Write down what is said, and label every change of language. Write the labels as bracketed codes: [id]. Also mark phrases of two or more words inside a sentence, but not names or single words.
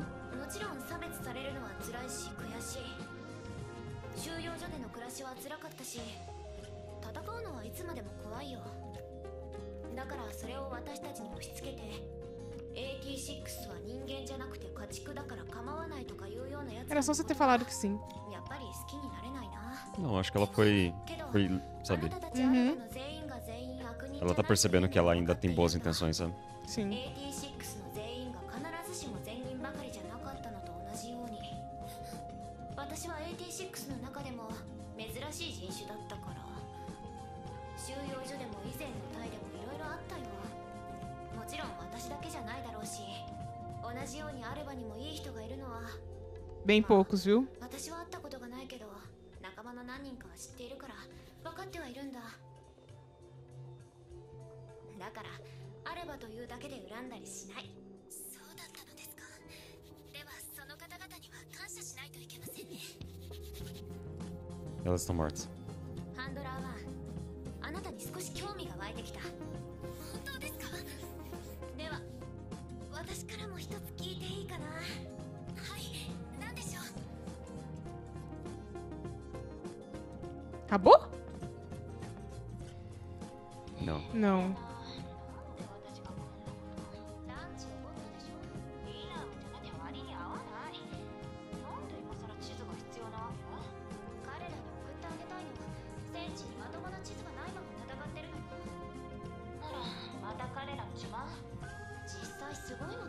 [ja] もちろん差別されるのは辛いし悔しい。収容所での暮らしは辛かったし、戦うのはいつまでも怖いよ。だからそれを私たちに押し付けて、AT6 は人間じゃなくて家畜だから構わないとかいうようなやつ。 [pt] Era só você ter falado que sim. [ja] やっぱり好きになれないな。 [pt] Não, acho que ela foi, [ja] けど [pt] sabe? [ja] あなたたちアルバの全員が全員悪人じゃない [pt] Ela tá percebendo que ela ainda tem boas intenções, sabe? Sim. [ja] AT6 の全員が必ずしも善人ばかりじゃなかったのと同じように、私は AT6 の中でも珍しい人種だったから。収容所でも以前の隊でもいろいろあったよ。もちろん私だけじゃないだろうし、同じようにアルバにもいい人がいるのは [pt] Bem poucos, viu? [ja] 私は会ったことがないけど、仲間の何人かは知っているから分かってはいるんだ。だからアルバというだけで恨んだりしない。そうだったのですか。ではその方々には感謝しないといけませんね。 [pt] Elas estão mortas. [ja] ハンドラーはあなたに少し興味が湧いてきた。本当ですか？では私からも一つ聞いていいかな。はい、何でしょう。 [pt] Acabou? Não. Não. [ja] ランチを取ったでしょ。ディナーもじゃなきゃ割に合わない。なんで今更地図が必要なわけ？彼らに送ってあげたいの。戦地にまともな地図がないまま戦ってるの。ならまた彼らの島。実際すごいもの。